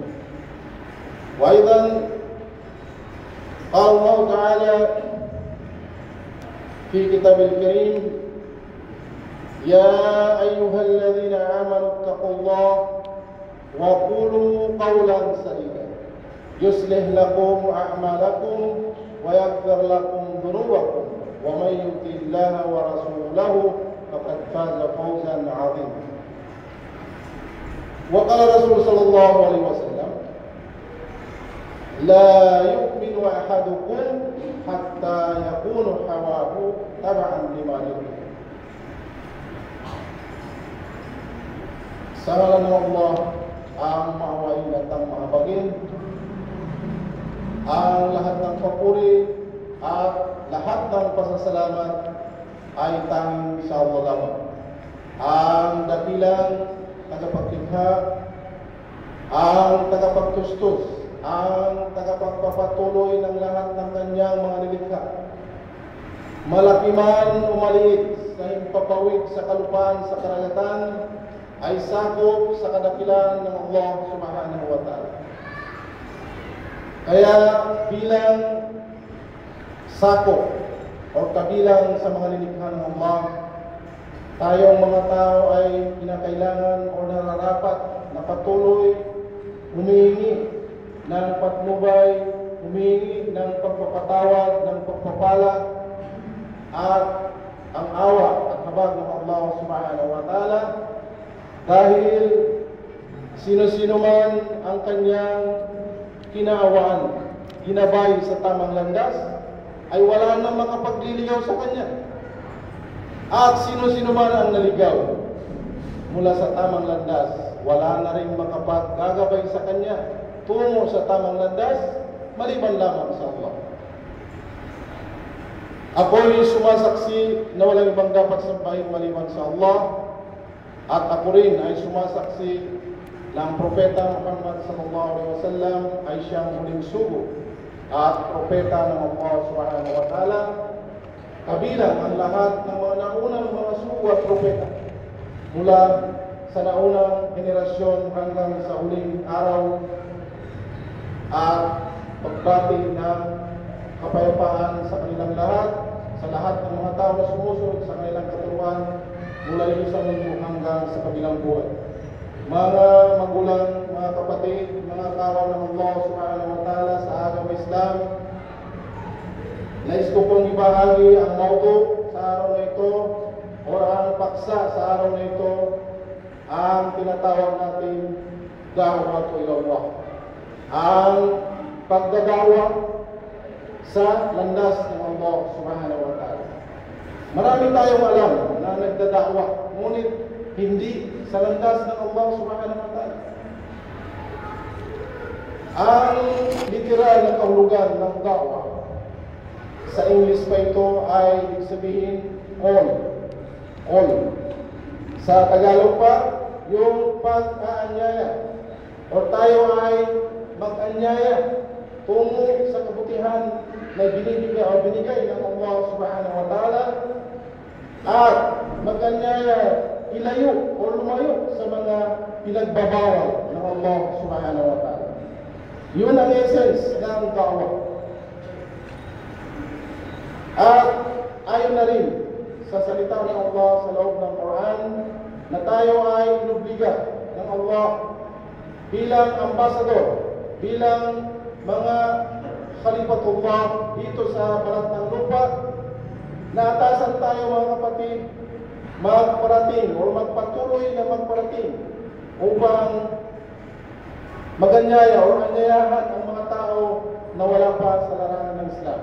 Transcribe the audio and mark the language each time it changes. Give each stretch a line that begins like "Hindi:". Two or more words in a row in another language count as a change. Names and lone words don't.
Arabic: وأيضا قال الله تعالى في كتاب الكريم: يا أيها الذين آمنوا اتقوا الله وقولوا قولا سديدا يصلح لكم أعمالكم ويغفر لكم ذنوبكم ومن يطع الله ورسوله فقد فاز فوزا عظيما. وقال الرسول صلى الله عليه وسلم: لا يؤمن أحدكم حتى يكون هواه تبعا لما يحب.
Filipino: Sa ngalan ng Allah ang maawain at ang mahabagin, ang lahat ng papuri at lahat ng pasasalamat ay tanging sa Allah lamang, ang dakilang tagapaglikha, ang tagapagtustos, ang tagapagpapatuloy ng lahat ng kanyang mga nilikha. Malaki man o maliit na himpapawid sa kalupaan sa karagatan ay sakop sa kadakilan ng
Arabic: الله سبحانه وتعالى.
Filipino: Kaya bilang sakop o kabilang sa mga nilikha ng Allah, tayong mga tao ay kinakailangan o nararapat na patuloy humihingi ng patnubay, humihingi ng pagpapatawad, ng pagpapala at ang awa at habag ng
Arabic: الله سبحانه وتعالى,
Filipino: dahil sino-sino man ang kanyang kinaawaan, ginabay sa tamang landas, ay wala nang makapagliligaw sa kanya. At sino-sino man ang naligaw mula sa tamang landas, wala na rin makapaggagabay sa kanya tungo sa tamang landas, maliban lamang sa Allah. Ako'y sumasaksi na walang ibang dapat sambahin maliban sa Allah, at ako rin ay sumasaksi na ang Propeta Muhammad
Arabic: صلى الله عليه وسلم
Filipino: ay siyang huling sugo at propeta ng
Arabic: الله سبحانه وتعالى,
Filipino: kabilang ang lahat ng mga naunang mga sugo at propeta mula sa naunang henerasyon hanggang sa huling araw, at pagbati ng kapayapaan sa kanilang lahat, sa lahat ng mga tao na sumusunod sa kanilang katuruan mula rin sa mundo hanggang sa kabilang buhay. Mga magulang, mga kapatid, mga kawan ng
Arabic: الله سبحانه وتعالى
Filipino: sa agama Islam, nais ko pong ibahagi ang mauto sa araw na ito o ang paksa sa araw na ito, ang tinatawag natin
Arabic: دعوة إلى الله,
Filipino: ang pagdadawa sa landas ng
Arabic: الله سبحانه وتعالى.
Filipino: Marami tayong alam na nagdadawa, ngunit hindi sa landas ng
Arabic: الله سبحانه وتعالى.
Filipino: Ang literal na kahulugan ng da'wa, sa English pa ito ay ibig sabihin all. Sa Tagalog pa, yung pag-aanyaya o tayo ay mag-anyaya tungo sa kabutihan na binigay ng
Arabic: الله سبحانه وتعالى,
Filipino: at mag-anyaya ilayo o lumayo sa mga pinagbabawal ng
Arabic: الله سبحانه وتعالى.
Filipino: Yun ang essence ng da'wa. At ayon na rin sa salita ng Allah sa loob ng Quran na tayo ay inubliga ng Allah bilang ambasador, bilang mga khalifatullah dito sa balat ng lupa, na atasan tayo mga kapatid magparating o magpatuloy na magparating upang maganyaya o anyayahan ang mga tao na wala pa sa larangan ng Islam.